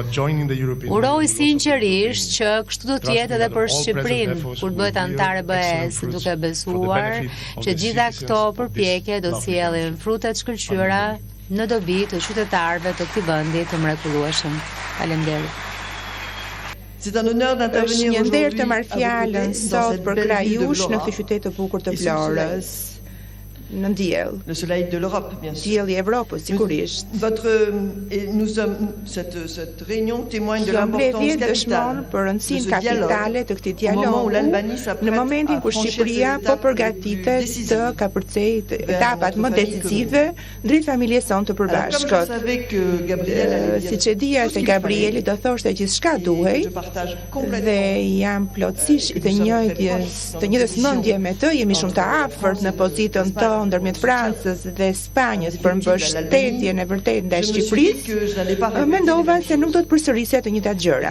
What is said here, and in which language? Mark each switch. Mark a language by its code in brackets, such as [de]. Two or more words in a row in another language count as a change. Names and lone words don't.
[sq] Uroj sinqerisht që kështu do të jetë edhe për Shqipërinë kur të bëhet anëtare BE-s, duke besuar që gjitha këto përpjekje do të sjellin frutet shkëlqyera në dobi të qytetarëve të këtij vendi të mrekullueshëm. Faleminderit. Është një nder të marr fjalën sot për krajush në këtë qytet të bukur të Florës. Në diell. [fr] Le soleil de l'Europe, bien sûr. [sq] Dielli i Evropës, sigurisht. [fr] Cette réunion témoigne de l'importance capitale [sq] për rëndësinë kapitale të këtij dialogu në momentin kur Shqipëria po përgatitet të kapërcejë etapat më decisive drejt familjes sonë të përbashkët. Siç e dija se Gabrieli do thoshte gjithçka duhej dhe jam plotësisht të njëjtës mendje me të, jemi shumë të afërt në pozitën tonë ndërmjet Francës dhe Spanjës për mbështetjen e vërtetë ndaj Shqipërisë, mendova se nuk do të përsërisja të njëjtat gjëra.